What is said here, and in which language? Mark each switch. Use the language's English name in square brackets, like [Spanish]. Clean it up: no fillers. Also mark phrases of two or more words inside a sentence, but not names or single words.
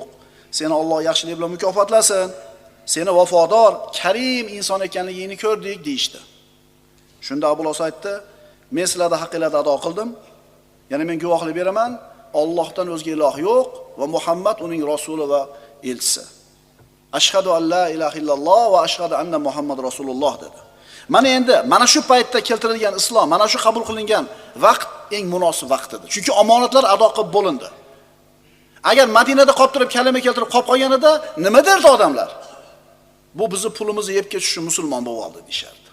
[Uzbek] Seni Alloh yaxshilik bilan mukofotlasin. Seni vafodor, karim inson ekanligingni ko'rdik" deydi. Shunda Abul Os aytdi: Men sizlarda haqqingizda ado qildim. Ya'ni men guvohlik beraman, Allohdan o'zga iloh yo'q va Muhammad uning rasuli va elchisi. [Arabic] أشهد أن لا إله إلا الله وأشهد أن محمد رسول الله dedi. [Uzbek] Mana endi mana shu paytda keltirilgan islom, mana shu qabul qilingan vaqt eng munosib vaqt edi. Chunki omonatlar ado qilib bo'lindi. Agar Madinada qolib turib kalima keltirib qolib qolganida nima derdi odamlar? Bu bizni pulimizni yeb ketishi musulmon bo'lib oldi deyishardi.